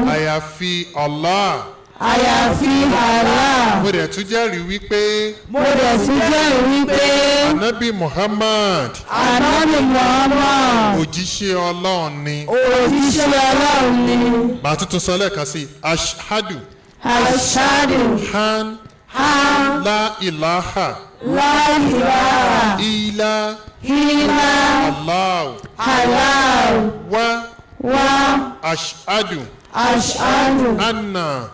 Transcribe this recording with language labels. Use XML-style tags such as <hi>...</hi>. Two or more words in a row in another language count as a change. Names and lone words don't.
<yo>àyàfi Allah. àyàfi Allah. Mo dẹ̀ tún jẹ́rìí wípé Mo dẹ̀ tún jẹ́rìí wípé Ànábì Muhammad Ànábì Muhammad òjíṣẹ́ Ọlọ́run ni. òjíṣẹ́ Ọlọ́run ni. Màá tuntun sọ lẹ́ẹ̀kan sí i.</yo> <ar>Ashhadu Ashhadu an an لا إله لا إله illa illa Allah Allah وأشهد ashhadu anna</ar>